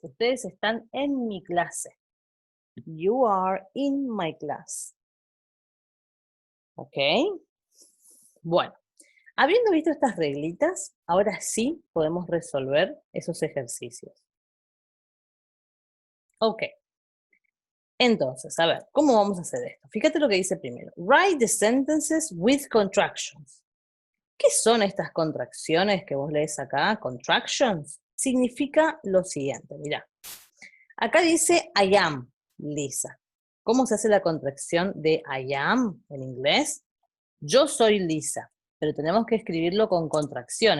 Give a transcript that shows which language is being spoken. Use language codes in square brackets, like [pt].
[es] Ustedes están en mi clase. [en] You are in my class. [es] ¿Ok? Bueno, habiendo visto estas reglitas, ahora sí podemos resolver esos ejercicios. Ok. Entonces, a ver, ¿cómo vamos a hacer esto? Fíjate lo que dice primero. [en] Write the sentences with contractions. [es] ¿Qué son estas contracciones que vos lees acá? Contractions. Significa lo siguiente, mirá. Acá dice I am, Lisa. ¿Cómo se hace la contracción de I am en inglés? Yo soy Lisa, pero tenemos que escribirlo con contracción.